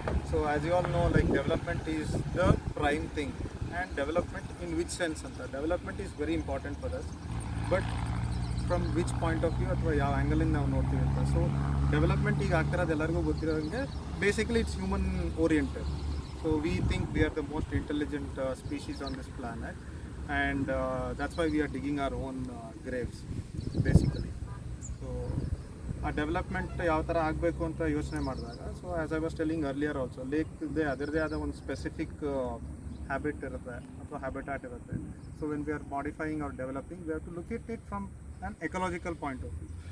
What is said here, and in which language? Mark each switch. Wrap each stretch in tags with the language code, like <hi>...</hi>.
<en>So as you all know, like development is the prime thing. And development in which sense ಅಂತ, development is very important for us, but from which point of view</en> <kn>ಅಥವಾ ಯಾವ ಆ್ಯಂಗಲಿಂದ ನಾವು ನೋಡ್ತೀವಿ ಅಂತ. So development ಈಗ ಆಗ್ತಿರೋದು ಎಲ್ಲರಿಗೂ ಗೊತ್ತಿರೋಂಗೆ basically</kn> <en>It's human oriented. So we think we are the most intelligent species on this planet, and that's why we are digging our own graves basically.</en> <kn>So ಆ development ಯಾವ ಥರ ಆಗಬೇಕು ಅಂತ ಯೋಚನೆ ಮಾಡಿದಾಗ,</kn> <en>so as I was telling earlier also,</en> <kn>lake ಇದೆ ಅದರದೇ ಆದ ಒಂದು ಸ್ಪೆಸಿಫಿಕ್ ಹ್ಯಾಬಿಟ್ ಇರುತ್ತೆ ಅಥವಾ ಹ್ಯಾಬಿಟ್ಯಾಟ್ ಇರುತ್ತೆ.</kn> <en>So when we are modifying or developing, we have to look it from an ecological point of view.</en>